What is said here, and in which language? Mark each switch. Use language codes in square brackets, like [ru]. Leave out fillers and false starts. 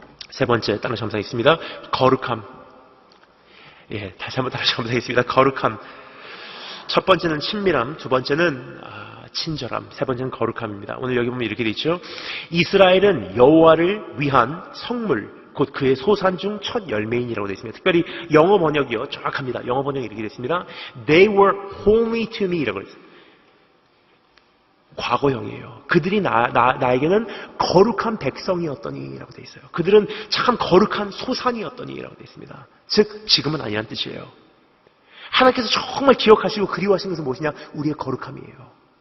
[ko] 세 번째, 다른 점상이 있습니다. 거룩함. 다시 한번 다른 점상이 있습니다. 거룩함. 첫 번째는 친밀함, 두 번째는 친절함, 세 번째는 거룩함입니다. 오늘 여기 보면 이렇게 되어 있죠. 이스라엘은 여호와를 위한 성물, 곧 그의 소산 중 첫 열매인이라고 되어 있습니다. 특별히 영어 번역이요. 정확합니다. 영어 번역이 이렇게 되어 있습니다. [en] They were holy to me [ko] 이라고 했습니다. 과거형이에요. 그들이 나에게는 거룩한 백성이었더니 라고 되어 있어요. 그들은 참 거룩한 소산이었더니 라고 되어 있습니다. 즉 지금은 아니란 뜻이에요. 하나님께서 정말 기억하시고 그리워하시는 것은 무엇이냐? 우리의 거룩함이에요.